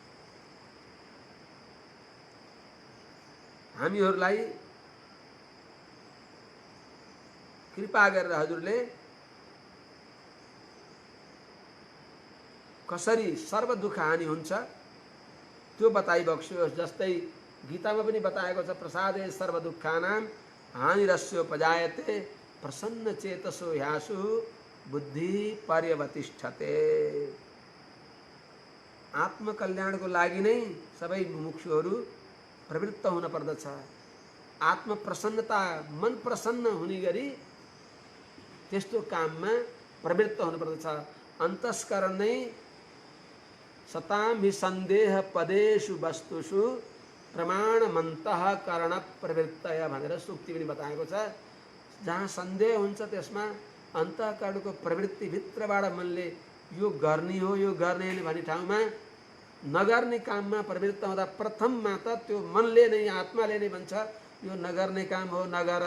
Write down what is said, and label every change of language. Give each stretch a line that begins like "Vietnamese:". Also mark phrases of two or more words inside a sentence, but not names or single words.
Nepali: हामीहरूलाई कृपा गरेर हजुरले कसरी सर्व दुःख हानि हुन्छ त्यो बताइबक्स्योस्। जस्तै गीतामा पनि बताएको छ,
Sanskrit: प्रसादे सर्व दुःखानां हानिरस्योपजायते प्रसन्न चेतसो ह्यासु बुद्धि पर्यवतिष्ठते।
Nepali: आत्मकल्याणको लागि नै सबै मुमुक्षुहरू प्रवृत्त हुन पर्दछ। आत्मप्रसन्नता, मन प्रसन्न हुने गरी त्यस्तो काममा प्रवृत्त हुनुपर्दछ।
Sanskrit: अन्तस्करण नै सताम हि सन्देह पदेषु वस्तुषु प्रमाणमन्तः करण प्रवृत्तय
Nepali: भनेर सुक्ति पनि बताएको छ। जहाँ सन्देह हुन्छ त्यसमा अन्तःकरणको प्रवृत्ति भित्रबाट मनले यो गर्ने हो, यो गर्ने होइन भन्ने ठाउँमा नगर्ने काममा प्रवृत्त हुँदा प्रथममा त त्यो मनले नै, आत्माले नै भन्छ यो नगर्ने काम हो, नगर।